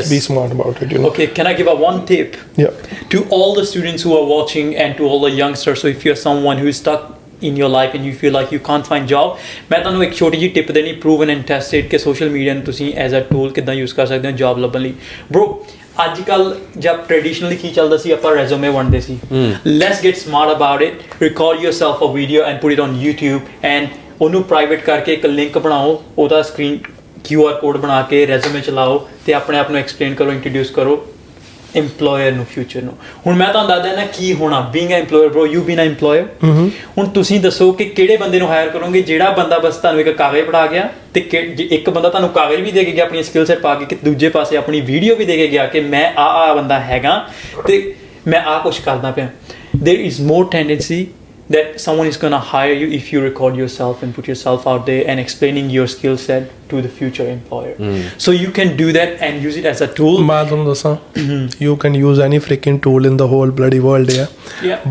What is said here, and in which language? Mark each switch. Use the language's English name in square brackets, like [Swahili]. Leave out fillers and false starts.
[English] Just be smart about it. You know. Okay, can I give a one tip Yeah. to all the students who are watching and to all the youngsters? So if you're someone who is stuck in your life and you feel like you can't find job, [Punjabi] ਮੈਂ ਤੁਹਾਨੂੰ ਇੱਕ ਛੋਟੀ ਜਿਹੀ tip ਦੇਣੀ, [English] proven and tested, [Punjabi] ਕਿ social media ਨੂੰ ਤੁਸੀਂ as a tool ਕਿੱਦਾਂ use ਕਰ ਸਕਦੇ ਹੋ ਜੌਬ ਲੱਭਣ ਲਈ. Bro, ਅੱਜ ਕੱਲ ਜਦ ਟ੍ਰੈਡੀਸ਼ਨਲੀ ਕੀ ਚੱਲਦਾ ਸੀ, ਆਪਾਂ ਰੈਜ਼ੂਮੇ ਵੰਡਦੇ ਸੀ. [English] Let's get smart about it. Record yourself a video and put it on YouTube and [Punjabi] ਉਹਨੂੰ ਪ੍ਰਾਈਵੇਟ ਕਰਕੇ ਇੱਕ ਲਿੰਕ ਬਣਾਓ, ਉਹਦਾ ਸਕਰੀਨ QR ਕੋਡ ਬਣਾ ਕੇ ਰੈਜ਼ੂਮੇ ਚਲਾਓ ਤੇ ਆਪਣੇ ਆਪ ਨੂੰ ਐਕਸਪਲੇਨ ਕਰੋ, ਇੰਟਰੋਡਿਊਸ ਕਰੋ employer ਨੂੰ, ਫਿਊਚਰ ਨੂੰ. ਹੁਣ ਮੈਂ ਤੁਹਾਨੂੰ ਦੱਸਦਾ ਨਾ ਕੀ ਹੋਣਾ [English] being an employer. Bro, you being an employer. [Punjabi] ਹੁਣ ਤੁਸੀਂ ਦੱਸੋ ਕਿ ਕਿਹੜੇ ਬੰਦੇ ਨੂੰ ਹਾਇਰ ਕਰੋਗੇ? ਜਿਹੜਾ ਬੰਦਾ ਬਸ ਤੁਹਾਨੂੰ ਇੱਕ ਕਾਗਜ਼ ਪੜਾ ਗਿਆ ਤੇ ਇੱਕ ਬੰਦਾ ਤੁਹਾਨੂੰ ਕਾਗਜ਼ ਵੀ ਦੇ ਕੇ ਗਿਆ ਆਪਣੀ ਸਕਿੱਲ ਸੈਟ ਪਾ ਕੇ, ਕਿ ਦੂਜੇ ਪਾਸੇ ਆਪਣੀ ਵੀਡੀਓ ਵੀ ਦੇ ਕੇ ਗਿਆ ਕਿ ਮੈਂ ਆ ਬੰਦਾ ਹੈਗਾ ਤੇ ਮੈਂ ਆ ਕੁਛ ਕਰਦਾ ਪਿਆ. [English] There is more tendency that someone is going to hire you if you record yourself and put yourself out there and explaining your skill set to the future employer. So you can do that and use it as a tool. [Punjabi] ਮੈਂ ਤੁਹਾਨੂੰ ਦੱਸਾਂ, [English] you can use any freaking tool in the whole bloody world, Yeah.